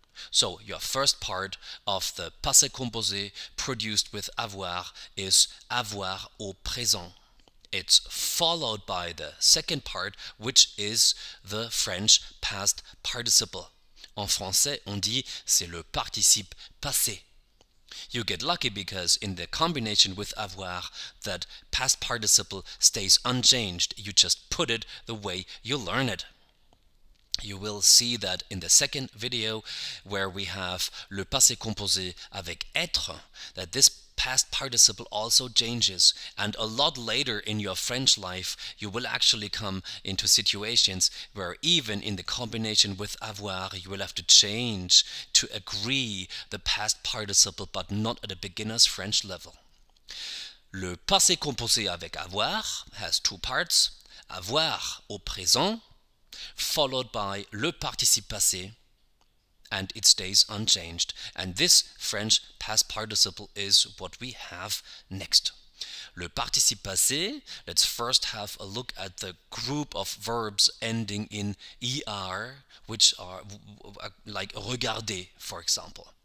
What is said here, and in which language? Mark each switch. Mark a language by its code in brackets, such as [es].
[en] So your first part of the passé composé produced with avoir is [fr] avoir au présent. [en] It's followed by the second part, which is the French past participle. [fr] En français, on dit c'est le participe passé. [en] You get lucky because in the combination with avoir, that past participle stays unchanged. You just put it the way you learn it. You will see that in the second video, where we have [fr] le passé composé avec être, [en] that this past participle also changes, and a lot later in your French life you will actually come into situations where even in the combination with avoir you will have to change to agree the past participle, but not at a beginner's French level. [fr] Le passé composé avec avoir [en] has two parts, [fr] avoir au présent, [en] followed by [fr] le participe passé, [en] and it stays unchanged. And this French past participle is what we have next. [fr] Le participe passé, [en] let's first have a look at the group of verbs ending in er, which are like regarder, for example.